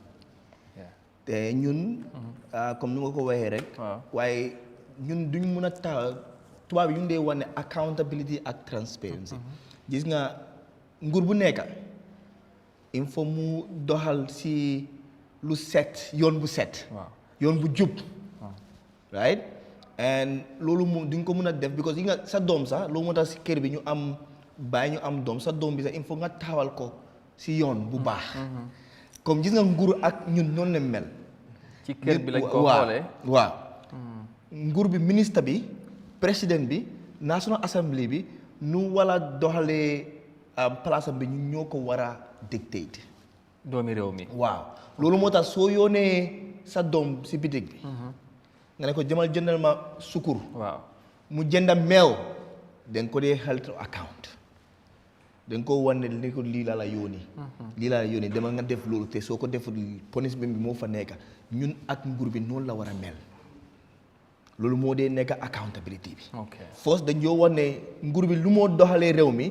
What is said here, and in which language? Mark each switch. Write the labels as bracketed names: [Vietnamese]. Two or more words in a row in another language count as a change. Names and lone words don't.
[Wolof] te ñun. comme ni ma ko waxee rek. waaye. ñun duñ mun a taxaw tubaab yi ñu dee wane accountability ak transparency gis nga nguur bu nekk [French] il faut [Wolof] mu doxal si lu set yoon bu set yoon bu jub right and loolu moom duñ ko mun a def because yi nga sa doom sax loolu moo tax si kër bi ñu am bàyyi ñu am doom sa doom bi sax [French] il faut [Wolof] nga taxawal ko si yoon bu baax comme gis nga nguur ak ñun noonu la mel ci kër bi lañ ko xoolee waaw nguur bi ministre bi président bi [English] national assembly [Wolof] bi nu wala doxalee place bi ñu ñoo ko war a dictate doomi réew mi waaw loolu moo tax soo yónnee sa doom si bitig bi nga ne ko jëmal jëndal ma sukur waaw mu jënda meew da nga ko dee [English] health account [Wolof] da nga ko wane ne ko lii laa la yónni demal nga def loolu te soo ko deful punishment bi moo fa nekk ñun ak nguur bi noonu la war a mel loolu moo dee nekk accountability bi. first dañ yoo wax ne nguur bi lu moo doxalee réew mi.